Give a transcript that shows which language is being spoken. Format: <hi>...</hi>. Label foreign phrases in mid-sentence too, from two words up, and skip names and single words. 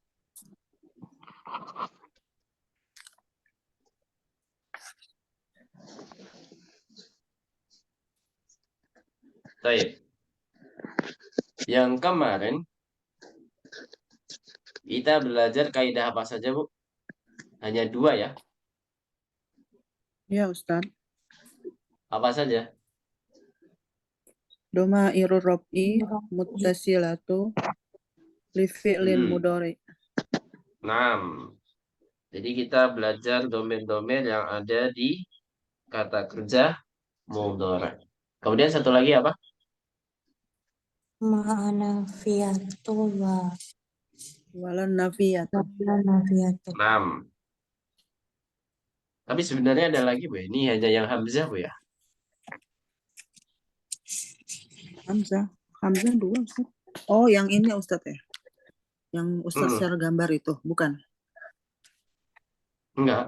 <id>Baik. Yang kemarin kita belajar kaidah apa saja, Bu? Hanya 2 ya? Ya, Ustaz. Apa saja?</id> <ar>Domairur rob'i muttasilatu li fi'lin Hmm. mudhari.</ar> <id>6. Jadi kita belajar domain-domain yang ada di kata kerja mudhari. Kemudian satu lagi apa?</id> <ar>Ma'ana fiyatu wa Walan nafiyatu. nafiyatu.</ar> <id>6. Tapi sebenarnya ada lagi, Bu. Ini hanya yang hamzah, Bu ya. Hamzah. Hamzah 2, Ustaz. Oh, yang ini Ustaz ya? Yang Ustaz share gambar itu, bukan? Enggak.</id>